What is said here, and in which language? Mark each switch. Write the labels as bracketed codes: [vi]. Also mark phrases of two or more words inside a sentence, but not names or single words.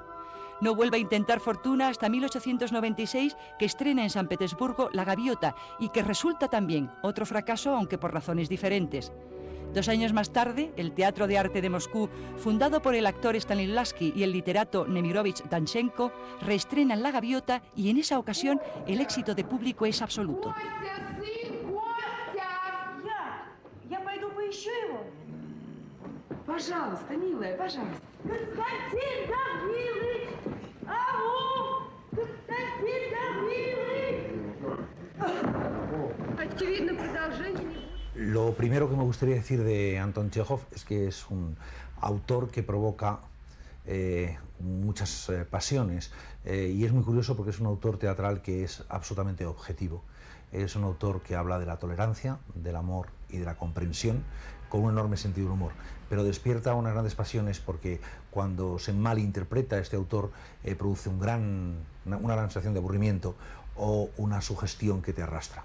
[es] No vuelve a intentar fortuna hasta 1896, que estrena en San Petersburgo La Gaviota y que resulta también otro fracaso, aunque por razones diferentes. 2 años más tarde, el Teatro de Arte de Moscú, fundado por el actor Stanislavski y el literato Nemirovich Danchenko, reestrenan La Gaviota y en esa ocasión el éxito de público es absoluto. [ru] Пожалуйста, милая, пожалуйста. Константин Давидович! Ау! Константин Давидович! Очевидно, продолжение не будет. [es] Lo primero que me gustaría decir de Anton Chejov es que es un autor que provoca muchas pasiones y es muy curioso porque es un autor teatral que es absolutamente objetivo. Es un autor que habla de la tolerancia, del amor y de la comprensión con un enorme sentido del humor, pero despierta unas grandes pasiones porque cuando se malinterpreta este autor produce una gran sensación de aburrimiento o una sugestión que te arrastra.